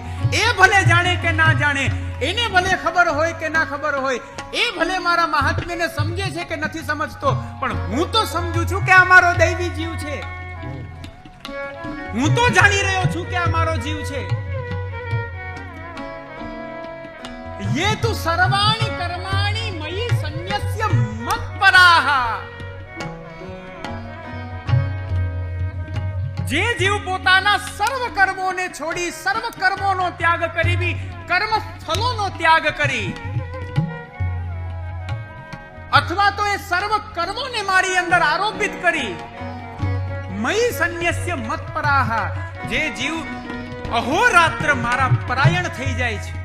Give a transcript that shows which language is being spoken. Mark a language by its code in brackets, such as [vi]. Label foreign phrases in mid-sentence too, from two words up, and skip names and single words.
[gu] એ ભલે જાણે કે ના જાણે, એને ભલે ખબર હોય કે ના ખબર હોય, એ ભલે મારા મહાત્મ્યને સમજે છે કે નથી સમજતો, પણ હું તો સમજુ છું કે આ મારો દૈવી જીવ છે. હું તો જાણી રહ્યો છું કે આ મારો જીવ છે. [sa] ये तु सर्वाणि कर्माणि मयि संन्यस्य મત્પરાહ. [gu] જે જીવ પોતાના સર્વ કર્મોને છોડી, સર્વ કર્મોનો ત્યાગ કરી, કર્મ ફલોનો ત્યાગ કરી, અથવા તો એ સર્વ કર્મોને મારી અંદર આરોપિત કરી, [sa] મયી સંન્યસ્ય મત્પરાહ, [gu] જે જીવ અહોરાત્ર મારા પરાયણ થઈ જાય છે.